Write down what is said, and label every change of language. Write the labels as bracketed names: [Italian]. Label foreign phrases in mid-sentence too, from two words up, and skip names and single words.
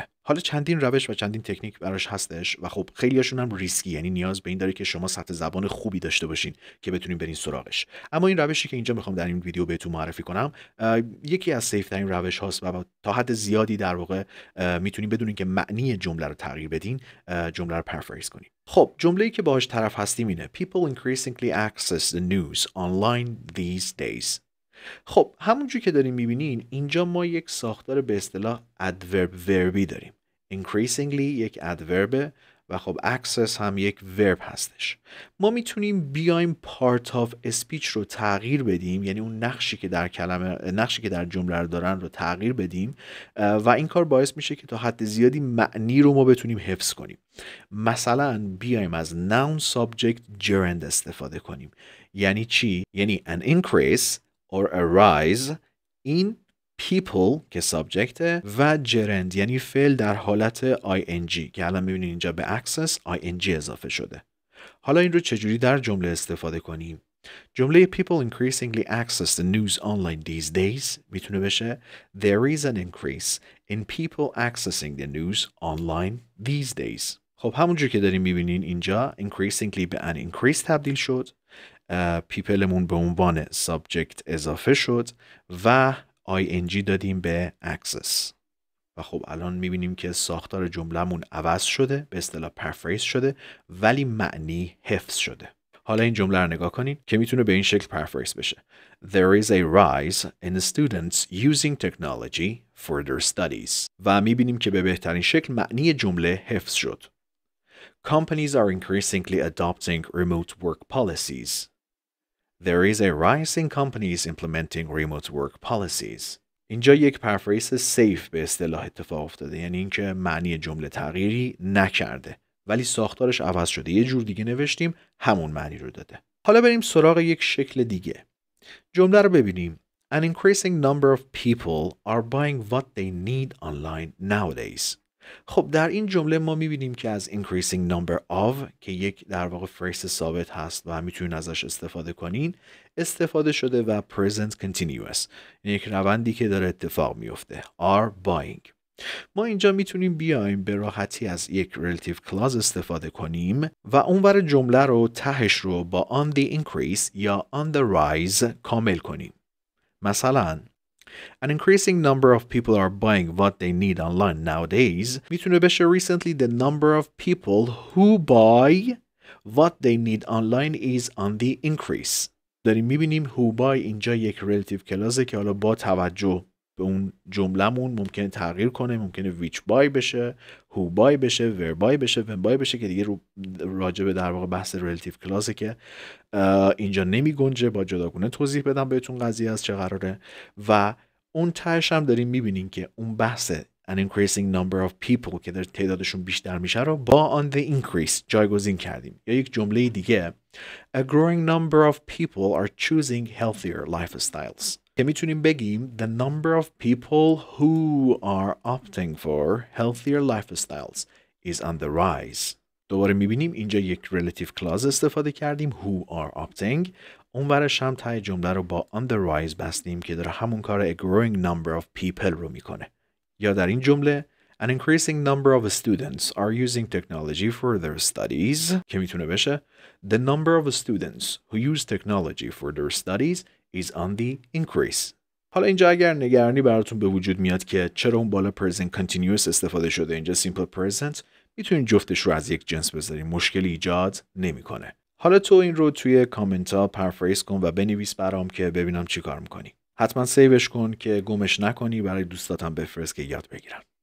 [Persian] حالا چندین روش و چندین تکنیک براش هستش و خب خیلیاشون هم ریسکی، یعنی نیاز به این داره که شما سطح زبان خوبی داشته باشین که بتونین برین سراغش. اما این روشی که اینجا میخوام در این ویدیو بهتون معرفی کنم یکی از سیف ترین روش هاست و تا حد زیادی در واقع میتونین بدونین که معنی جمله رو تغییر بدین، جمله رو پرفریز کنین. خب جمله‌ای که باهاش طرف هستیم اینه: [English] People increasingly access the news online these days. [Persian] خب همونجور که داریم میبینین اینجا ما یک ساختار به اصطلاح [English] adverb verbی [Persian] داریم. increasingly یک adverb و خب access هم یک verb هستش. ما میتونیم بیایم [English] part of speech [Persian] رو تغییر بدیم، یعنی اون نقشی که در جمله رو دارن رو تغییر بدیم و این کار باعث میشه که تا حد زیادی معنی رو ما بتونیم حفظ کنیم. مثلا بیایم از [English] noun subject gerund [Persian] استفاده کنیم. یعنی چی؟ یعنی [English] an increase or a rise in people [Persian] که سابجکته و gerund یعنی فعل در حالت ing که الان میبینید اینجا به [English] access ing [Persian] اضافه شده. حالا این رو چجوری در جمله استفاده کنیم؟ [English] جمله people increasingly access the news online these days [Persian] میتونه بشه [English] There is an increase in people accessing the news online these days. [Persian] خب همونجور که داریم میبینین اینجا increasingly به [English] an increase [Persian] تبدیل شد، پیپلمون به عنوان subject اضافه شد و ing دادیم به access و خب الان میبینیم که ساختار جملهمون عوض شده، به اصطلاح پرفریز شده، ولی معنی حفظ شده. حالا این جمله رو نگاه کنید که میتونه به این شکل پرفریز بشه [English] There is a rise in students using technology for their studies [Persian] و میبینیم که به بهترین شکل معنی جمله حفظ شد. [English] Companies are increasingly adopting remote work policies. There is a rise in companies implementing remote work policies. [Persian] اینجا یک پرفریز سیف به اصطلاح اتفاق افتاده، یعنی اینکه معنی جمله تغییری نکرده ولی ساختارش عوض شده، یه جور دیگه نوشتیم همون معنی رو داده. حالا بریم سراغ یک شکل دیگه. جمله رو ببینیم [English] An increasing number of people are buying what they need online nowadays. [Persian] خب در این جمله ما میبینیم که از [English] increasing number of [Persian] که یک در واقع فریز ثابت هست و میتونین ازش استفاده کنین استفاده شده و [English] present continuous، [Persian] یک روندی که داره اتفاق میفته [English] are buying. [Persian] ما اینجا میتونیم بیایم به راحتی از یک [English] relative clause [Persian] استفاده کنیم و اونور جمله رو تهش رو با [English] on the increase [Persian] یا [English] on the rise [Persian] کامل کنیم. [English] مثلا An increasing number of people are buying what they need online nowadays [Persian] میتونه بشه [English] recently the number of people who buy what they need online is on the increase. [Persian] داریم میبینیم [English] who buy [Persian] اینجا یک [English] relative clause [Persian] که حالا با توجه به اون جملهمون ممکنه تغییر کنه، ممکنه [English] which buy [Persian] بشه، [English] who buy [Persian] بشه، [English] where buy [Persian] بشه، [English] when buy [Persian] بشه که دیگه راجع به در واقع بحث [English] relative clause [Persian] که اینجا نمی گنجه، با جداگونه توضیح بدم بهتون قضیه از چه قراره. و اون تهش هم داریم میبینیم که اون بحث [English] an increasing number of people [Persian] که در تعدادشون بیشتر میشه رو با [English] on the increase [Persian] جایگزین کردیم. یا یک جمله دیگه [English] a growing number of people are choosing healthier lifestyles [Persian] که میتونیم بگیم [English] the number of people who are opting for healthier lifestyles is on the rise. [Persian] دوباره میبینیم اینجا یک [English] relative clause [Persian] استفاده کردیم [English] who are opting، [Persian] اون ورش هم تای جمله رو با [English] on the rise [Persian] بستیم که داره همون کار [English] a growing number of people [Persian] رو میکنه. یا در این جمله [English] an increasing number of students are using technology for their studies [Persian] که میتونه بشه [English] the number of students who use technology for their studies is on the increase. [Persian] حالا اینجا اگر نگرانی براتون به وجود میاد که چرا اون بالا [English] present continuous [Persian] استفاده شده اینجا [English] simple present، [Persian] میتونین جفتش رو از یک جنس بذارین، مشکلی ایجاد نمیکنه. حالا تو این رو توی کامنت ها پرفریز کن و بنویس برام که ببینم چی کار میکنی. حتما سیوش کن که گمش نکنی، برای دوستاتم بفرست که یاد بگیرن.